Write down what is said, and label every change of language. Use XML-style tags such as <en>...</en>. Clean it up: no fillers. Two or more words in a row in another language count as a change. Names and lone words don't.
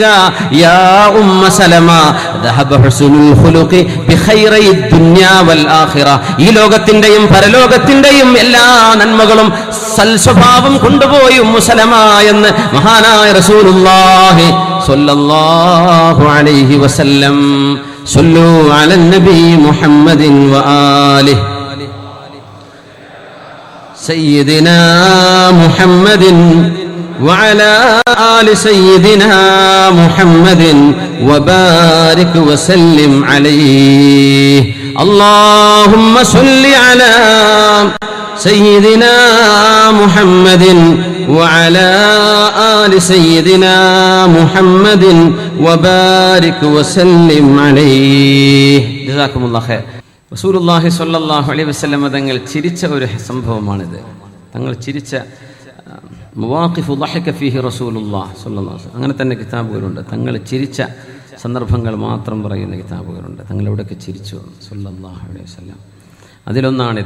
<ar>يا أم سلمة ذهب حسن الخلق بخيري الدنيا والآخرة,</ar> <ml>ഈ ലോകത്തിന്റെയും പരലോകത്തിന്റെയും എല്ലാ നന്മകളും സൽസ്വഭാവം കൊണ്ടുപോയി ഉമ്മു സലമ എന്ന് മഹാനായ</ml> <ar>رسول الله صلى الله عليه وسلم. صلوا على النبي محمد وآله سيدنا محمد وعلى آل سيدنا محمد وبارك وسلم عليه. اللهم صل على سيدنا محمد وعلى آل سيدنا محمد وبارك وسلم عليه. جزاكم الله خير. رسول الله صلى الله عليه وسلم</ar> <ml>തങ്ങൾ ചിരിച്ച ഒരു സംഭവമാണിത്. തങ്ങൾ ചിരിച്ച</ml> <ar>مواقف ضحك فيه رسول الله صلى الله عليه وسلم,</ar> <ml>അങ്ങനെ തന്നെ കിതാബുകളുണ്ട്. തങ്ങൾ ചിരിച്ച സന്ദർഭങ്ങൾ മാത്രം പറയുന്ന കിതാബുകളുണ്ട്. തങ്ങൾ എവിടെയൊക്കെ ചിരിച്ചു</ml> <ar>صلى الله عليه وسلم,</ar> <ml>അതിലൊന്നാണിത്.</ml>